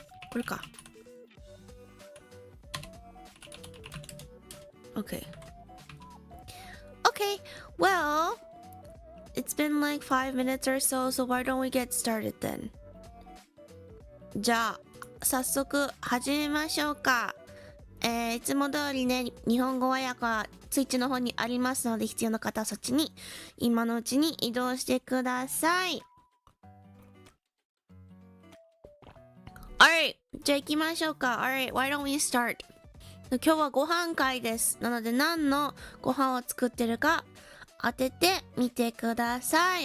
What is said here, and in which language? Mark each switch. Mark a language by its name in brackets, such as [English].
[Japanese] これか. [English] Okay. Okay, well, it's been like 5 minutes or so, so why don't we get started then? [Japanese] じゃあ、早速始めましょうか。いつも通りね、日本語和訳はツイッチの方にありますので、必要な方はそっちに今のうちに移動してください。 [English] Alright, [Japanese] じゃあ行きましょうか。 [English] Alright, why don't we start? [Japanese] 今日はご飯会です。なので何のご飯を作ってるか当ててみてください。